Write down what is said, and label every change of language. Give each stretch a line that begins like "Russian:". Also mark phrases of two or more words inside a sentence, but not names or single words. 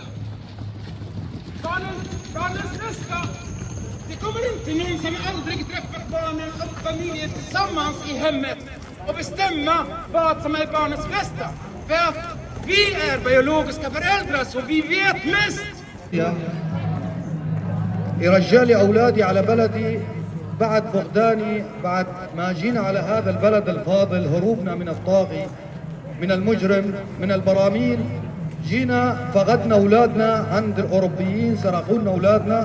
Swedish: Barnens bästa. Det kommer inte någon som aldrig träffat barnen och familjen tillsammans i hemmet och bestämma vad som är barnens bästa. För att vi är biologiska föräldrar så vi vet mest.
Arabic: رجالي أولادي على بلدي بعد فقداني، بعد ما جينا على هذا البلد الفاضل هروبنا من الطاغي، من المجرم، من البراميل. جينا فقدنا أولادنا عند الأوروبيين، سرقوا لنا أولادنا.